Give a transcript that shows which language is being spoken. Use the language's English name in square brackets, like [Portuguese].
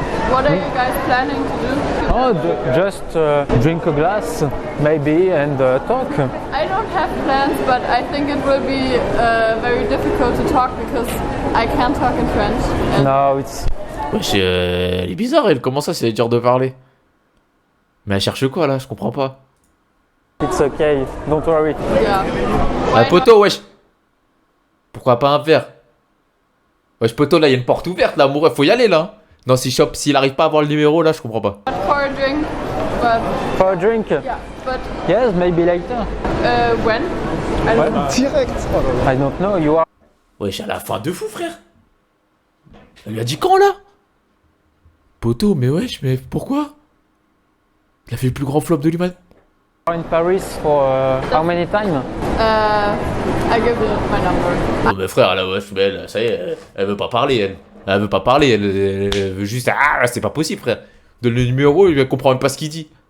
[English] What are you guys planning to do? Oh, just drink a glass, maybe, and talk. I don't have plans, but I think it will be very difficult to talk because I can't talk in French. And No, it's... [French] Wesh, elle est bizarre, elle, comment ça, c'est dur de parler? Mais elle cherche quoi, là? Je comprends pas. [English] It's okay, don't worry. yeah. [French] Ah, poteau, wesh! Pourquoi pas un verre? Wesh, poteau, là, il y a une porte ouverte, là, amoureux, faut y aller, là. Non, s'il arrive pas à avoir le numéro, là, je comprends pas. [English] But for a drink, but For a drink? yeah, but Yes, maybe later. when? I don't know. [French] Direct. Oh là là. [English] I don't know, you are... [French] Wesh, à la fin de fou, frère! Elle lui a dit quand, là? Poteau, mais wesh, mais pourquoi? Il a fait le plus grand flop de l'humanité. [English] in Paris for how many time? I give you my number. [French] Oh, mais frère, là, wesh, mais elle, ça y est, elle veut pas parler, elle. Elle veut pas parler, elle veut juste. Ah, c'est pas possible, frère. Donne le numéro, il comprend même pas ce qu'il dit.